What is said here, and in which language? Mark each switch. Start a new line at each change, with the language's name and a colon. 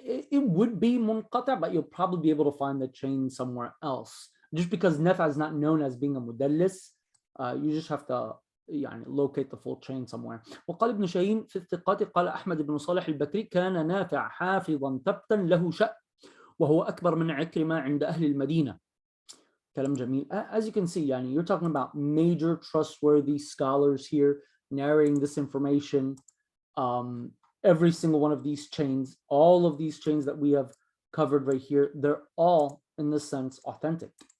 English: It would be منقطع, but you'll probably be able to find the chain somewhere else. Just because نافع is not known as being a مدلس, you just have to يعني locate the full chain somewhere.
Arabic: وقال ابن شاهين في الثقات قال أحمد بن صالح البكري كان نافع حافظا ثبتا له شأن وهو أكبر من عكرمة عند أهل المدينة. كلام جميل.
English: As you can see, يعني you're talking about major trustworthy scholars here narrating this information. Every single one of these chains, all of these chains that we have covered right here, they're all in this sense authentic.